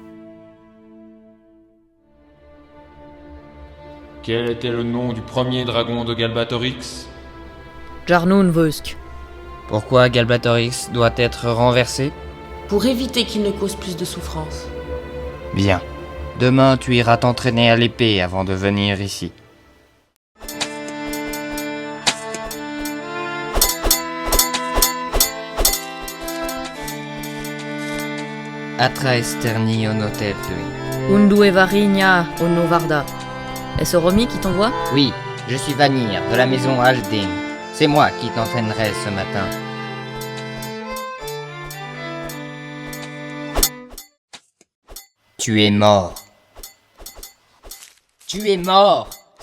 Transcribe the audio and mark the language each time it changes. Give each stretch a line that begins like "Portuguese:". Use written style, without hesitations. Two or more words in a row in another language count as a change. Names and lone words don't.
French: Quel était le nom du premier dragon de Galbatorix? Jarnun Vosk. Pourquoi Galbatorix doit être renversé? Pour éviter qu'il ne cause plus de souffrance. Bien. Demain, tu iras t'entraîner à l'épée avant de venir ici. Atra esterni onoteptui. Undu Evarinia Onovarda. Est-ce Romy qui t'envoie? Oui, je suis Vanir, de la maison Alding. C'est moi qui t'entraînerai ce matin. Tu es mort. Tu es mort.